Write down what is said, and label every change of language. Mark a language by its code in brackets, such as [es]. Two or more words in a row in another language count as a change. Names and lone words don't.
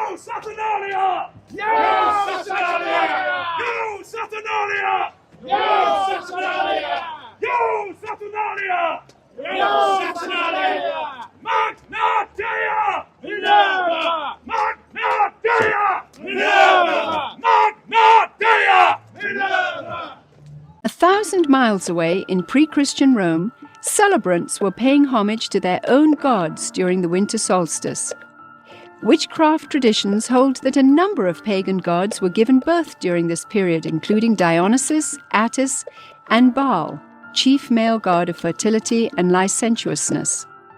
[en] Saturnalia! No Saturnalia! No Saturnalia! No Saturnalia! No Saturnalia! No Saturnalia! [la] Magna Dea! [en] Never! [la] Magna Dea! [en] Never! [la] Magna Dea! [en] Never! 1,000 miles away in pre-Christian Rome, celebrants were paying homage to their own gods during the winter solstice. Witchcraft traditions hold that a number of pagan gods were given birth during this period, including Dionysus, Attis, and Baal, chief male god of fertility and licentiousness.